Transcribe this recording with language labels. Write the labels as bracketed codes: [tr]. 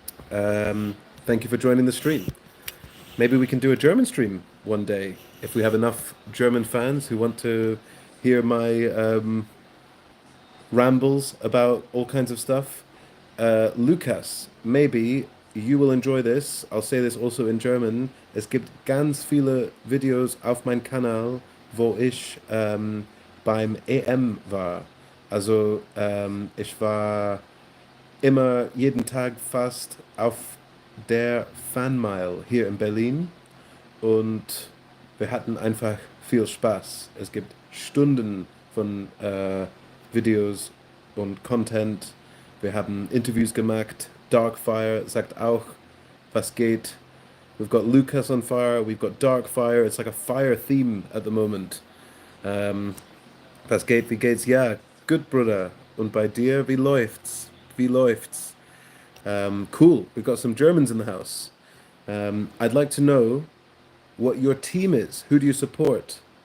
[en] Thank you for joining the stream. Maybe we can do a German stream one day if we have enough German fans who want to hear my rambles about all kinds of stuff. Lukas, maybe you will enjoy this. I'll say this also in German. [de] Es gibt ganz viele Videos auf meinem Kanal, wo ich beim EM war. Also ich war immer jeden Tag fast auf der Fanmile hier in Berlin und wir hatten einfach viel Spaß. Es gibt Stunden von Videos und Content. Wir haben Interviews gemacht. Darkfire sagt auch, was geht. [en] We've got Lucas on fire. We've got Darkfire. It's like a fire theme at the moment. [de] Was geht, wie geht's? Ja, good, Bruder. Und bei dir, wie läuft's? Wie läuft's? Cool. [en] We've got some Germans in the house. I'd like to know what your team is. Who do you support?